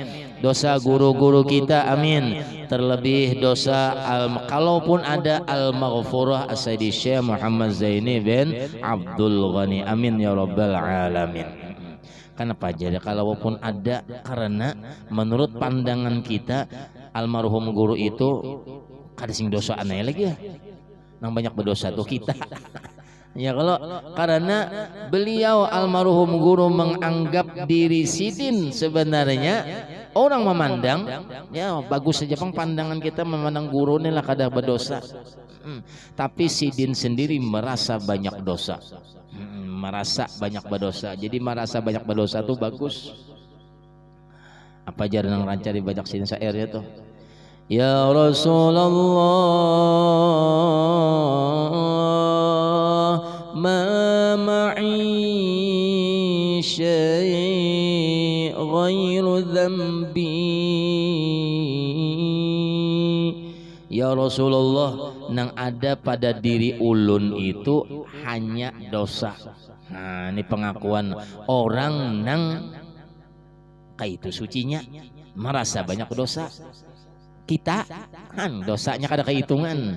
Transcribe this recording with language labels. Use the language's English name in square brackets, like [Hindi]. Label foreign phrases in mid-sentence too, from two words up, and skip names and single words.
[Indonesian] Dosa guru-guru kita, amin. Terlebih dosa kalaupun ada al-maghfurah Sayyidi Syekh Muhammad Zaini bin Abdul Ghani, [Arabic] آمين يا رب العالمين. [Banjar] Kenapa? Jadi kalaupun ada, karena menurut pandangan kita almarhum guru itu kada sing dosa aneh lagi ya. Nang banyak berdosa tuh kita. Ya karena beliau almarhum guru menganggap diri sidin sebenarnya orang memandang ya bagus saja pandangan kita memandang guru ini lah kada berdosa, tapi sidin sendiri merasa banyak dosa, merasa banyak berdosa. [Indonesian] Jadi merasa banyak berdosa tuh bagus. [Banjar] Apa aja nang rancari banyak sidin syairnya tuh, [Arabic] يا رسول الله ما معي شيء غير ذنبي. [Banjar] Ya Rasulullah, nang ada pada diri ulun itu hanya dosa. Nah, ini pengakuan orang nang kaitu sucinya merasa banyak dosa. Kita kan dosanya kada kehitungan.